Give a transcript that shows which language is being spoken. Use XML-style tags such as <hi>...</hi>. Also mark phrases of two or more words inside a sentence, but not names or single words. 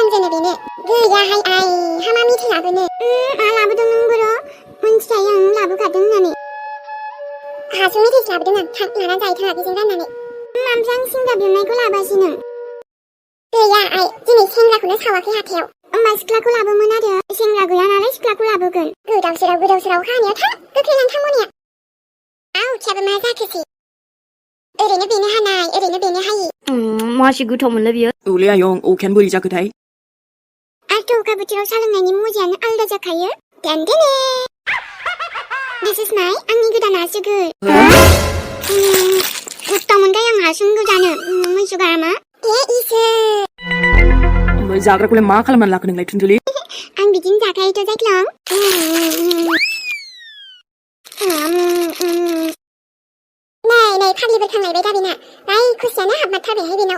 <brx>जोनो बेनो गैयाहाय आइ हामा मेथाइ लाबोनो मा लाबोदों नों बर' मोनथिखायो आं लाबोखादों होननानै हासुं मेथाइसो लाबोदों आं थां लाना जाहैथां आगैजों राननानै ओमफ्राय आं सिंग्रा बिहरनायखौ लाबोआसै नों गैया आइ दिनै सेंग्राखौनो सावाखै हाथायाव होमबा सिख्लाखौ लाबोमोन आरो सेंग्रा गैया नालाय सिख्लाखौ लाबोगोन गोदाव सोराव खाहानियाव था गोख्रै लांथां मनिया आवथियाबो मा जाखोसै ओरैनो बेनो हानाय ओरैनो बेनो हायि मासि गोथाव मोनलै बियो औलै आयं अखायानो बोरै जाखोथाय आरोथ' अखा बोथोराव सा लोंनायनि मजायानो आलदा जाखायो देनदेने</brx> <en>this is my</en> <brx>आंनि गोदान आसुगुर गोथाव मोनबाय आं आसुगुर जानो मैसो गारामा इसोर जाग्राखौलाय मा खालामनानै लाखो नोंलाय थुनथुलि आं बिदिनो जाखायोथ' जायख्लं नै फाग्लिफोर खांलायबाय दा बेना खुसियानो हाबमारथारबायहाय बेनाव</brx>